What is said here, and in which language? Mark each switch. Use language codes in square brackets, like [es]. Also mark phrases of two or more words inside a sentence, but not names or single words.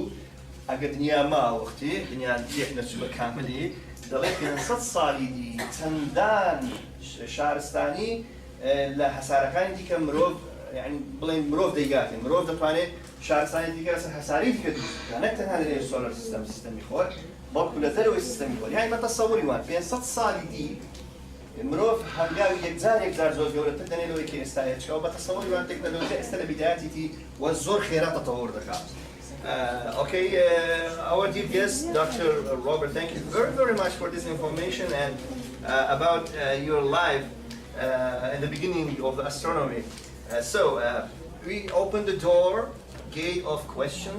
[ckb] ئەگەر دنیا ماوەختی دنیا یەک نەچوو بە کاملی دەڵێ 500 ساڵی دی چەندان شارستانی لە هەسارەکانی دیکە مرۆڤ یعنی بڵێن مرۆڤ دەیگاتێ مرۆڤ دەتوانێت شارستانی دیکە لەسەر هەساری دیکە دروستکە نەک تەنها لەنێو [en] solar system [ckb] خۆر بەڵکو لە دەرەوەی سیستەمی خۆر یعنی بەتەسەووری وان 500 ساڵی دی مرۆڤ هەنگاوی یەکجار زۆر گەورەتر دەنێت لەوەی کە ئێستاە چکەوە بەتەسەووری وان تێکنەلۆژیا ئێستا لە بیدایەتیتی وە زۆر خێرا تەتەوور دەکات. [en] Our dear guest, Dr. Robert, thank you very much for this information and about your life in the beginning of astronomy. We open the gate of questions.